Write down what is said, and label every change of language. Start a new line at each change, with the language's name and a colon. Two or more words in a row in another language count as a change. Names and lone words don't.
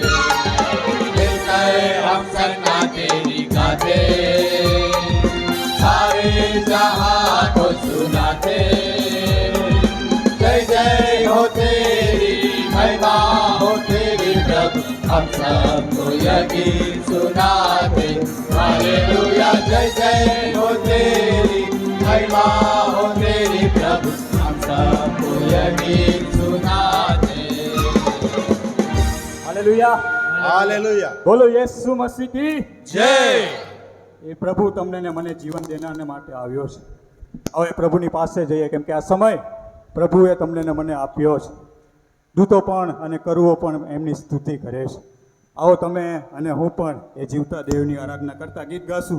Hindi: मिलकर हम सन्ना तेरी गाते, सारे जहां को सुनाते, जय जय हो तेरी, महिमा हो तेरी प्रभु, हम सबको यह गीत सुनाते। हालेलुया जय जय हो तेरी, महिमा हो तेरी प्रभु, हम सबको यह गीत सुनाते।
Gujarati: હાલેલુયા,
Hindi: हालेलुया
Gujarati: બોલો યેસુ મસીહ की
Hindi: जय।
Gujarati: એ પ્રભુ તમને ને મને જીવન દેનારને માટે આવ્યો છે. હવે પ્રભુની પાસે જઈએ, કેમ કે આ સમય પ્રભુએ તમને ને મને આપ્યો છે. દૂતો પણ અને કરુઓ પણ એમની સ્તુતિ કરે છે. આવો તમે અને હું પણ એ જીવતા દેવની આરાધના કરતા ગીત ગાશું.